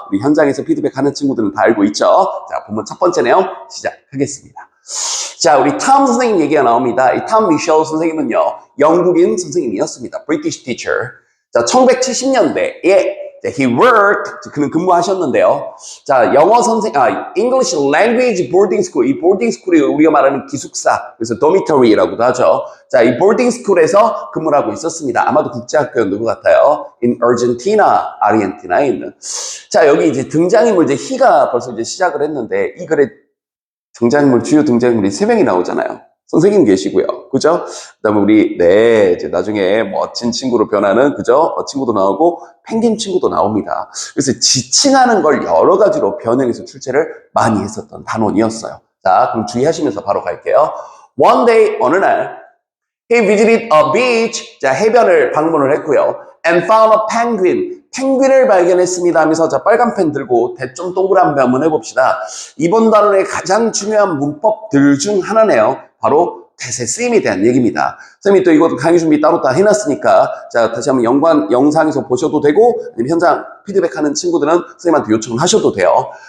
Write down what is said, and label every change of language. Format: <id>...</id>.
<ko>우리 현장에서 피드백하는 친구들은 다 알고 있죠? 자, 본문 첫 번째 내용 시작하겠습니다. 자, 우리 탐 선생님 얘기가 나옵니다. 이 탐 미셸 선생님은요, 영국인 선생님이었습니다.</ko> <en>British teacher.</en> <ko>자, 1970년대에</ko> <en>he worked,</en> <ko>그는 근무하셨는데요.</ko> <en>자, English language boarding school.</en> <ko>이 boarding school이 우리가 말하는 기숙사, 그래서 dormitory라고도 하죠. 자, 이 boarding school에서 근무를 하고 있었습니다. 아마도 국제학교였는 것 같아요. In Argentina, 아르헨티나에 있는. 자, 여기 이제 등장인물, he가 벌써 이제 시작을 했는데, 이 글에 주요 등장인물이 3명이 나오잖아요. 선생님 계시고요. 그죠? 그 다음에 우리, 이제 나중에 멋진 친구로 변하는, 그죠? 친구도 나오고, 펭귄 친구도 나옵니다. 그래서 지칭하는 걸 여러 가지로 변형해서 출제를 많이 했었던 단원이었어요. 자, 그럼 주의하시면서 바로 갈게요.</ko> <en>One day,</en> <ko>어느 날,</ko> <en>he visited a beach.</en> <ko>자, 해변을 방문을 했고요.</ko> <en>And found a penguin.</en> <ko>펭귄을 발견했습니다 하면서 자, 빨간 펜 들고 대 좀 동그란 배 한번 해봅시다. 이번 단원의 가장 중요한 문법들 중 하나네요. 바로 대세 쓰임에 대한 얘기입니다. 선생님이 또 이거 강의 준비 따로 다 해놨으니까 자, 다시 한번 영상에서 보셔도 되고 아니면 현장 피드백하는 친구들은 선생님한테 요청을 하셔도 돼요.</ko>